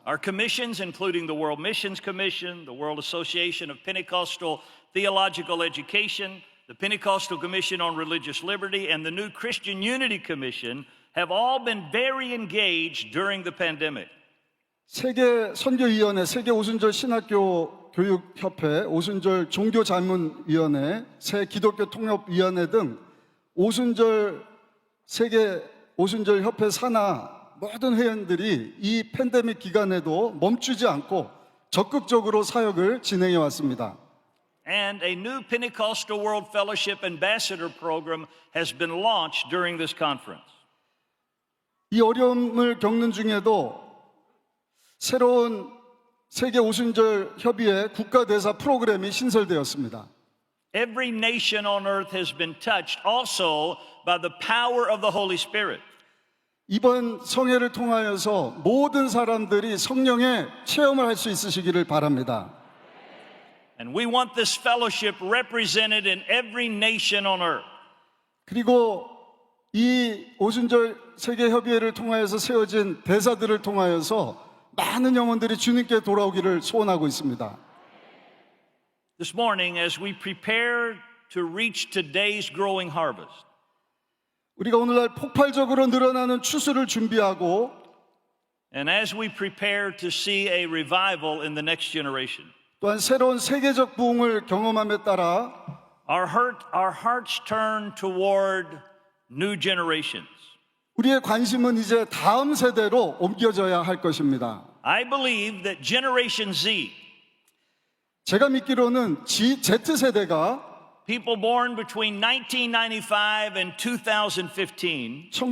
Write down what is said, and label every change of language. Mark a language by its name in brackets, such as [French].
[English] Our commissions, including the World Missions Commission, the World Association of Pentecostal Theological Education, the Pentecostal Commission on Religious Liberty, and the new Christian Unity Commission have all been very engaged during the pandemic. [Korean] 세계 선교위원회, 세계 오순절 신학교 교육협회, 오순절 종교자문위원회, 새 기독교 통합위원회 등 오순절 세계 오순절 협회 산하 모든 회원들이 이 팬데믹 기간에도 멈추지 않고 적극적으로 사역을 진행해 왔습니다. [English] And a new Pentecostal World Fellowship Ambassador Program has been launched during this conference. [Korean] 이 어려움을 겪는 중에도 새로운 세계 오순절 협의회 국가대사 프로그램이 신설되었습니다. [English] Every nation on earth has been touched also by the power of the Holy Spirit. [Korean] 이번 성회를 통하여서 모든 사람들이 성령의 체험을 할 수 있으시기를 바랍니다. [English] And we want this fellowship represented in every nation on earth. [Korean] 그리고 이 오순절 세계협의회를 통하여서 세워진 대사들을 통하여서 많은 영혼들이 주님께 돌아오기를 소원하고 있습니다. [English] This morning, as we prepare to reach today's growing harvest, [Korean] 우리가 오늘날 폭발적으로 늘어나는 추수를 준비하고 [English] and as we prepare to see a revival in the next generation, [Korean] 또한 새로운 세계적 부흥을 경험함에 따라 [English] our hearts turn toward new generations. [Korean] 우리의 관심은 이제 다음 세대로 옮겨져야 할 것입니다. [English] I believe that Generation Z, [Korean] 제가 믿기로는 Z세대가 [English] people born between 1995 and 2015,